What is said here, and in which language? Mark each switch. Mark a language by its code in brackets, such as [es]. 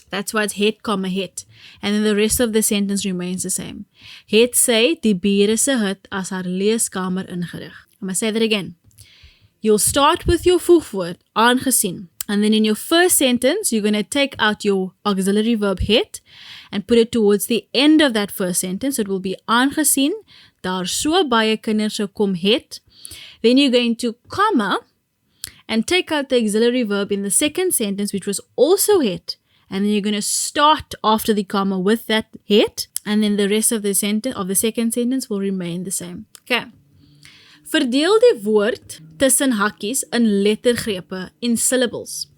[en] That's why it's het, comma, het. And then the rest of the sentence remains the same. [af] Het sy die bure se hut as haar leeskamer ingerig. [en] I'm going to say that again. You'll start with your voegwoord, aangesien. And then in your first sentence, you're going to take out your auxiliary verb het and put it towards the end of that first sentence. It will be [af] aangesien daar so baie kinders gekom het. [en] Then you're going to comma and take out the auxiliary verb in the second sentence, which was also het. And then you're going to start after the comma with that het. And then the rest of the sentence, of the second sentence, will remain the same. Okay. [af] Verdeel die woord tussen hakkies in lettergrepe in [en] syllables.